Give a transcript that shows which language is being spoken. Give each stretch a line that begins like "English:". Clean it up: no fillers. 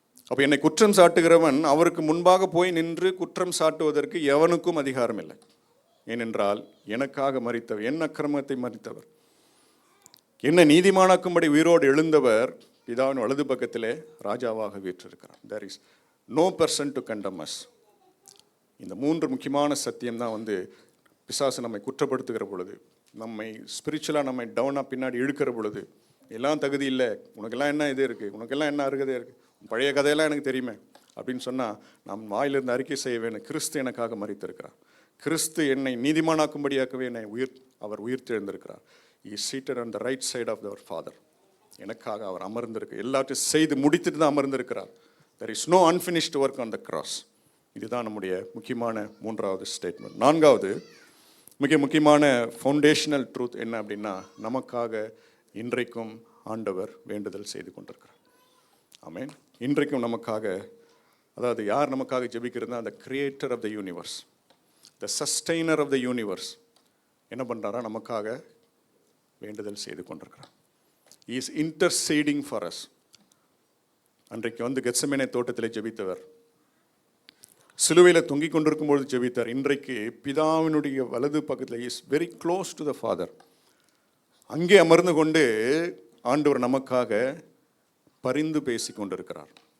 Tamil: அப்போ என்னை குற்றம் சாட்டுகிறவன் அவருக்கு முன்பாக போய் நின்று குற்றம் சாட்டுவதற்கு எவனுக்கும் அதிகாரம் இல்லை. ஏனென்றால் எனக்காக மரித்தவர், என் அக்கிரமத்தை மரித்தவர், என்னை நீதிமானாக்கும்படி உயிரோடு எழுந்தவர் பிதாவின் வலது பக்கத்திலே ராஜாவாக வீற்றிருக்கிறார்.
English: There is no person to condemn us.
Tamil: இந்த மூன்று முக்கியமான சத்தியம் தான் பிசாசு நம்மை குற்றப்படுத்துகிற பொழுது, நம்மை ஸ்பிரிச்சுவலாக நம்மை டவுனாக பின்னாடி இழுக்கிற பொழுது, எல்லாம் தகுதி இல்லை, உனக்கெல்லாம் என்ன இது இருக்குது, உனக்கெல்லாம் என்ன அருகதை இருக்குது, பழைய கதையெல்லாம் எனக்கு தெரியுமே அப்படின்னு சொன்னால் நாம் வாயிலிருந்து அறிக்கை செய்ய வேணும். கிறிஸ்து எனக்காக மரித்திருக்கிறார். கிறிஸ்து என்னை நீதிமானாக்கும்படியாகவே அவர் உயிர்த்தெழுந்திருக்கிறார்.
English: He is seated on the right side of our Father.
Tamil: எனக்காக அவர் அமர்ந்திருக்கு, எல்லாத்தையும் செய்து முடித்துட்டு தான் அமர்ந்திருக்கிறார்.
English: there is no unfinished work on the cross.
Tamil: இதுதான் நம்முடைய முக்கியமான மூன்றாவது ஸ்டேட்மெண்ட். நான்காவது மிக முக்கியமான ஃபவுண்டேஷனல் ட்ரூத் என்ன அப்படின்னா, நமக்காக இன்றைக்கும் ஆண்டவர் வேண்டுதல் செய்து கொண்டிருக்கிறார். ஆமென். இன்றைக்கும் நமக்காக, அதாவது யார் நமக்காக ஜெபிக்கிறதுனா,
English: the creator of the universe,
Tamil: the sustainer of the universe என்ன பண்ணுறாரா, நமக்காக வேண்டுதல் செய்து கொண்டிருக்கிறார்.
English: he is interceding for us.
Tamil: அன்றைக்கு கெத்செமனே தோட்டத்தில் ஜெபித்தவர், சிலுவையில் தொங்கிக் கொண்டிருக்கும்போது ஜெபித்தார். இன்றைக்கு பிதாவினுடைய வலது பக்கத்தில்
English: Is very close to the father.
Tamil: அங்கே அமர்ந்து கொண்டு ஆண்டவர் நமக்காக பரிந்து பேசி கொண்டிருக்கிறார்.